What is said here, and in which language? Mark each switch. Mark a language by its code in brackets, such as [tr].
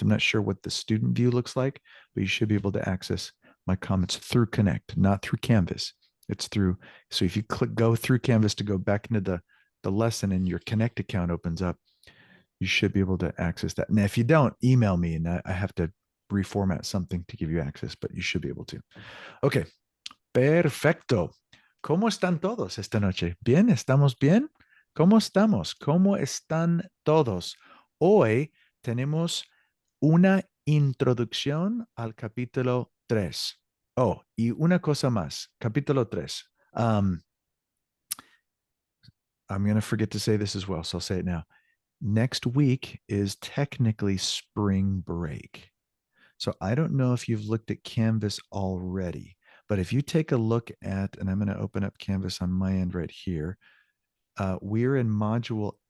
[en] I'm not sure what the student view looks like, but you should be able to access my comments through Connect, not through Canvas. It's through. So if you go through Canvas to go back into the lesson and your Connect account opens up, you should be able to access that. Now, if you don't, email me and I have to reformat something to give you access, but you should be able to. Okay, perfecto. [es] ¿Cómo están todos esta noche? ¿Bien? ¿Estamos bien? ¿Cómo estamos? ¿Cómo están todos? Hoy tenemos una introducción al capítulo 3. Oh, y una cosa más, capítulo 3. [en] I'm going to forget to say this as well, so I'll say it now. Next week is technically spring break. So I don't know if you've looked at Canvas already, but if you take a look at, and I'm going to open up Canvas on my end right here, we're in module